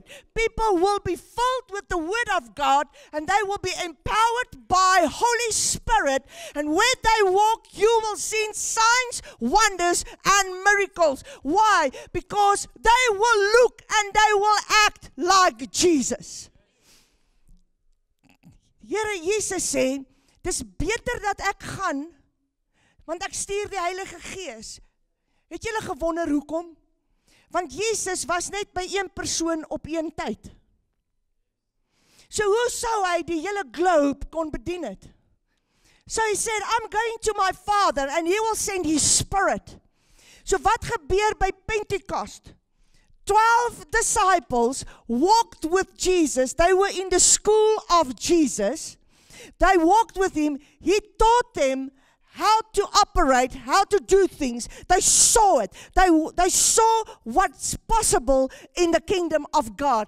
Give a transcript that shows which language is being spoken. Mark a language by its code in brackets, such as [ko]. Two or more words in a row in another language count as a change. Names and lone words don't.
[en] People will be filled with the Word of God, and they will be empowered by Holy Spirit, and where they walk, you will see signs, wonders, and miracles. Why? Because they will look and they will act like Jesus. [af] Here Jesus sê, dis beter dat ek gaan, want ek stuur die Heilige Gees. Het julle gewonder hoekom? Want Jesus was net by een persoon op een tyd. So hoe sou hy die hele globe kon bedien het? [en] So he said, I'm going to my Father and He will send His Spirit. [af] So wat gebeur by Pentecost? [en] 12 disciples walked with Jesus. They were in the school of Jesus. They walked with Him. He taught them how to operate, how to do things. They saw it. They saw what's possible in the kingdom of God.